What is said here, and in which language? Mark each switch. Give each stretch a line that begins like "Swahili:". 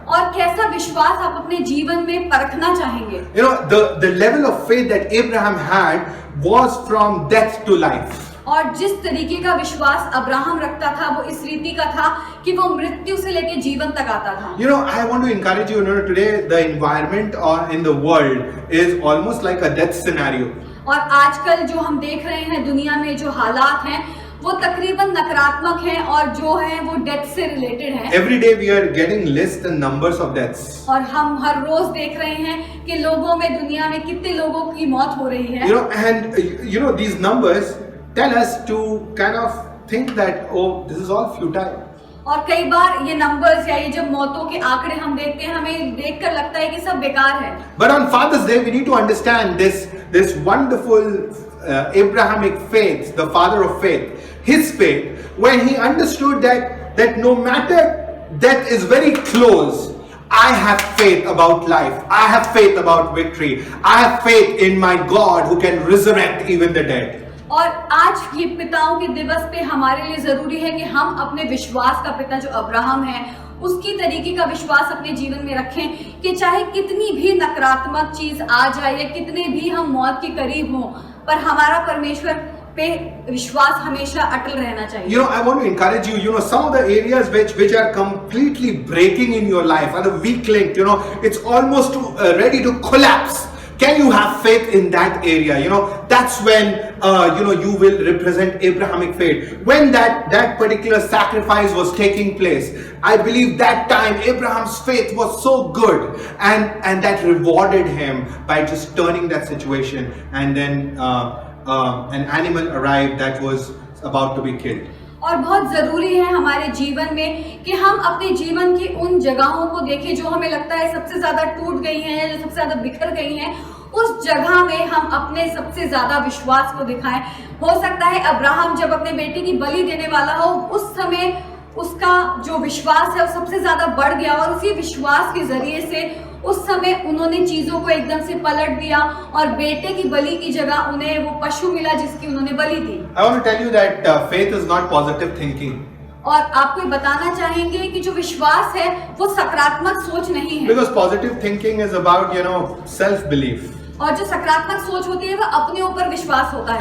Hindi: और कैसा विश्वास आप अपने जीवन में परखना चाहेंगे?
English: The level of faith that Abraham had was from death to life.
Hindi: और जिस तरीके का विश्वास अब्राहम रखता था वो इस रीति का था कि वो मृत्यु से लेकर जीवन तक आता था।
English: I want to encourage you, today the environment in the world is almost like a death scenario.
Hindi: और आजकल जो हम देख रहे हैं दुनिया में जो हालात हैं वो तकरीबन नकारात्मक हैं और जो है वो डेथ से रिलेटेड है।
English: Every day we are getting lists and numbers of deaths.
Hindi: और हम हर रोज देख रहे हैं कि लोगों में दुनिया में कितने लोगों की मौत हो रही है।
English: And these numbers tell us to kind of think that this is all futile.
Hindi: और कई बार ये नंबर्स या ये जब मौतों के आंकड़े हम देखते हैं हमें देखकर लगता है कि सब बेकार है।
English: But on Father's Day we need to understand this wonderful Abrahamic faith, the father of faith, his faith, when he understood that no matter death is very close, I have faith about life. I have faith about victory. I have faith in my God who can resurrect even the dead.
Hindi: और आज ये पिताओं के दिवस पे हमारे लिए जरूरी है कि हम अपने विश्वास का पिता जो अब्राहम है उसकी तरीके का विश्वास अपने जीवन में रखें कि चाहे कितनी भी नकारात्मक चीज आ जाए या कितने भी हम मौत के करीब हों पर हमारा परमेश्वर पे विश्वास हमेशा अटल रहना चाहिए।
English: I want to encourage you, some of the areas which are completely breaking in your life are the weak link, it's almost ready to collapse. Can you have faith in that area? That's when you will represent Abrahamic faith. When that particular sacrifice was taking place, I believe that time Abraham's faith was so good and that rewarded him by just turning that situation, and then an animal arrived that was about to be killed.
Hindi: और बहुत जरूरी है हमारे जीवन में कि हम अपने जीवन की उन जगहों को देखें जो हमें लगता है सबसे ज्यादा टूट गई हैं या जो सबसे ज्यादा बिखर गई हैं, उस जगह में हम अपने सबसे ज्यादा विश्वास को दिखाएं। हो सकता है अब्राहम जब अपने बेटे की बलि देने वाला हो उस समय उसका जो विश्वास है वो सबसे ज्यादा बढ़ गया और उसी विश्वास के जरिए से उस समय उन्होंने चीजों को एकदम से पलट दिया और बेटे की बलि की जगह उन्हें वो पशु मिला जिसकी उन्होंने बलि दी।
English: I want to tell you that faith is not positive thinking.
Hindi: और आपको बताना चाहेंगे कि जो विश्वास है वो सकारात्मक सोच नहीं है।
English: Because positive thinking is about self belief.
Hindi: और जो सकारात्मक सोच होती है वो अपने ऊपर विश्वास होता है।